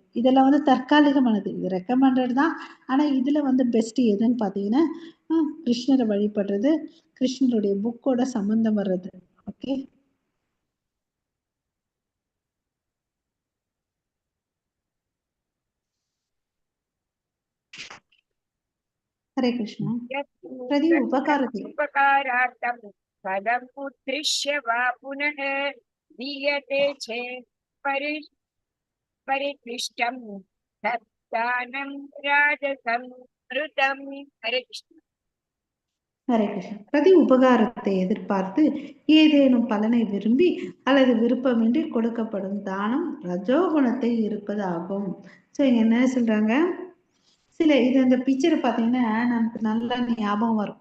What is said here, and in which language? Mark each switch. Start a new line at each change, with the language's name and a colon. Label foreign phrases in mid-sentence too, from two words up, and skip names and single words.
Tamil: இதெல்லாம் வந்து தற்காலிகமானது, இது ரெக்கமெண்டட் தான். ஆனா இதுல வந்து பெஸ்ட் எதுன்னு பாத்தீங்கன்னா கிருஷ்ணரை வழிபடுறது, கிருஷ்ணருடைய புக்கோட சம்பந்தம் வர்றது. ஓகே, ஹரே கிருஷ்ணா. பிரதி உபகாரத்தை
Sanskrit: उपकारार्थं पदम् उद्दिश्य वा पुनः दीयते चेत् परिक्लिष्टं तद्दानं राजसंस्कृतम्. हरे कृष्ण.
Tamil: ஹரே கிருஷ்ணா. பிரதி உபகாரத்தை எதிர்பார்த்து ஏதேனும் பலனை விரும்பி அல்லது விருப்பமின்றி கொடுக்கப்படும் தானம் ரஜோகுணத்தை இருப்பது ஆகும். ஸோ இங்க என்ன சொல்றாங்க, இது இந்த பிக்சர் பார்த்தீங்கன்னா நமக்கு நல்லா ஞாபகம் வரும்.